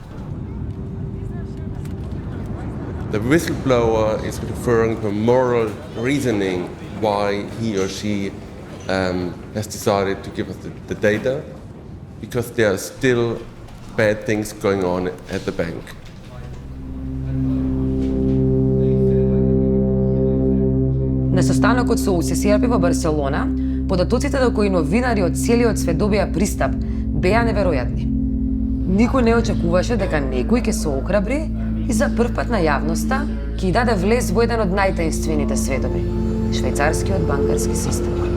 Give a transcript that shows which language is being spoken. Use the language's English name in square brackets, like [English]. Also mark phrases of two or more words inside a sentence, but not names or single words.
[English] The whistleblower is referring to moral reasoning why he or she has decided to give us the data, because there are still bad things going on at the bank. [Macedonian] На состанокот со УССРП во Барселона, податоците до кои новинари од целиот свет добија пристап беа неверојатни. Никој не очекуваше дека некој ќе се охрабри и за прв пат на јавноста ќе даде влез во еден од најтаинствените светови – швајцарскиот банкарски систем.